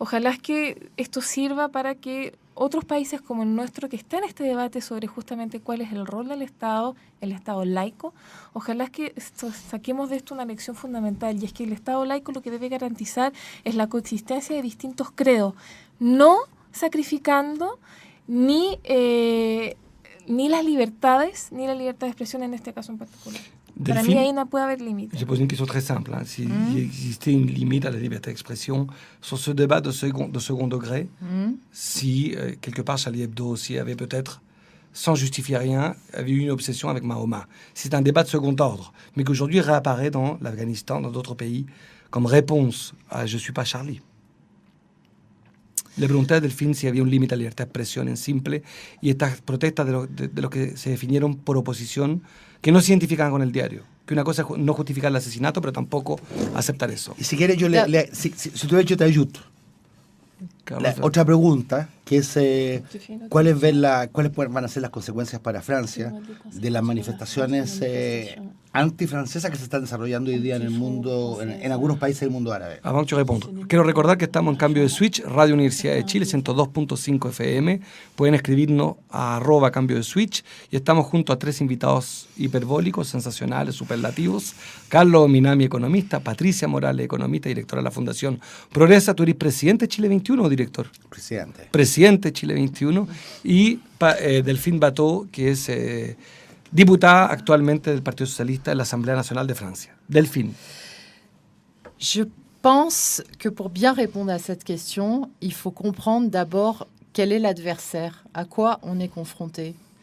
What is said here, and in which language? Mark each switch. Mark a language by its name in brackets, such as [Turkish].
[Spanish] es que esto sirva para que otros países como el nuestro, que está en este debate sobre justamente cuál es el rol del Estado, el Estado laico, ojalá es que saquemos de esto una lección fundamental, y es que el Estado laico lo que debe garantizar es la coexistencia de distintos credos, no sacrificando ni las libertades, ni la libertad de expresión en este caso en particular. Para mí ahí no puede haber límite. [French] Je pose une question très simple. Hein. S'il existait une limite à la liberté d'expression sur ce débat de second degré, si quelque part Charlie Hebdo aussi avait peut-être, sans justifier rien, avait eu une obsession avec Mahoma. C'est un débat de second ordre, mais qu'aujourd'hui réapparaît dans l'Afghanistan, dans d'autres pays, comme réponse à « je ne suis pas Charlie ». [Spanish] Le pregunté a Delphine si había un límite a la libertad de expresión en simple, y estas protestas de los que se definieron por oposición, que no se identificaban con el diario. Que una cosa es no justificar el asesinato, pero tampoco aceptar eso. Y si quieres, si tú yo te ayudo. Otra pregunta, que es ¿cuáles van a ser las consecuencias para Francia de las manifestaciones antifrancesas que se están desarrollando hoy día en el mundo, en algunos países del mundo árabe? [French] Avant que [Spanish] yo responda, quiero recordar que estamos en Cambio de Switch, Radio Universidad de Chile, 102.5 FM. Pueden escribirnos a @Cambio de Switch, y estamos junto a 3 invitados hiperbólicos, sensacionales, superlativos. Carlos Minami, economista; Patricia Morales, economista, directora de la Fundación Progresa. Tú eres presidente de Chile 21 o director? Presidente de Chile 21. Y Delphine Bateau, que es diputada actualmente del Partido Socialista en la Asamblea Nacional de Francia. Delphine. [French] Je pense que pour bien répondre à cette question, il faut comprendre d'abord quel est l'adversaire, à quoi on est confronté.